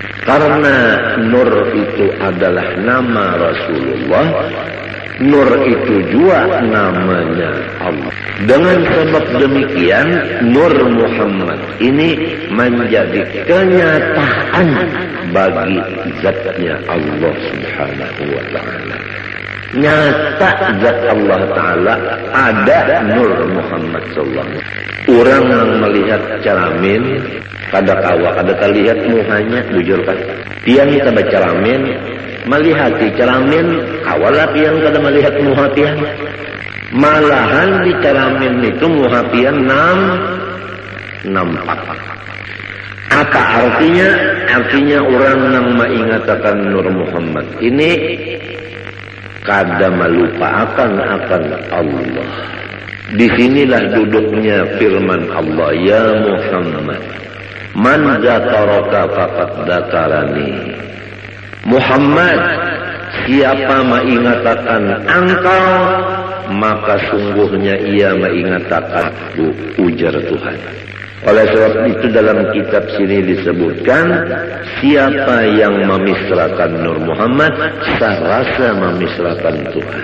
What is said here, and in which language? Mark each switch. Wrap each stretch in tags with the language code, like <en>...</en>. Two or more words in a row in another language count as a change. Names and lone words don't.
<bjn>Karena Nur itu adalah nama Rasulullah, Nur itu juga namanya Allah. Dengan sebab demikian, Nur Muhammad ini menjadi kenyataan bagi zatnya Allah</bjn> <ar>سبحانه وتعالى.</ar> <bjn>Nyata zat Allah Ta'ala ada Nur Muhammad sallallahu. Orang yang melihat ceramin kada kawa kada terlihat muhanya, bujur kan tiang kita berceramin melihat di ceramin kawalah tiang kada melihat muha tiang, malahan di ceramin itu muha tiang nampak. Apa artinya? Artinya orang yang mengingatkan Nur Muhammad ini kada melupakan akan Allah. Disinilah duduknya firman Allah,</bjn> <ar>يا محمد من ذكرك فقد ذكرني.</ar> <bjn>Muhammad, siapa mengingatkan engkau, maka sungguhnya ia mengingatkan aku, ujar Tuhan. Oleh sebab itu dalam kitab sini disebutkan, siapa yang memisrakan Nur Muhammad, serasa memisrakan Tuhan.</bjn>